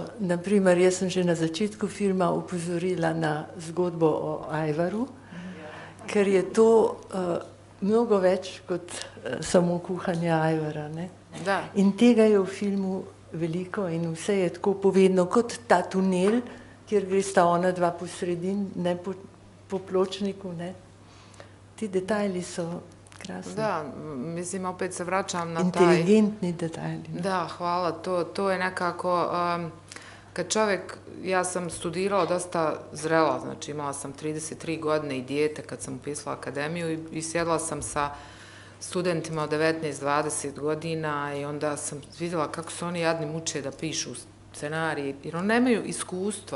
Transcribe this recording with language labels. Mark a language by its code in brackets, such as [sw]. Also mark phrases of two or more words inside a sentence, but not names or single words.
[sl] Naprimer, jaz sem že na začetku filma upozorila na zgodbo o Ajvaru, ker je to mnogo več kot samo kuhanje ajvara. In tega je v filmu veliko in vse je tako povedno, kot ta tunel, kjer gre sta ona dva po sredini, ne po pločniku. Ti detajli so krasni. [bs] Da, mislim, opet se vraćam na inteligentni detajli. Da, hvala, to je nekako, kad čovjek, ja sam studirala dosta zrela, znači imala sam 33 godine i dijete kad sam upisala akademiju i sjedla sam sa studentima od 19-20 godina i onda sam vidjela kako se oni jadni muče da pišu scenarije, jer oni nemaju iskustva.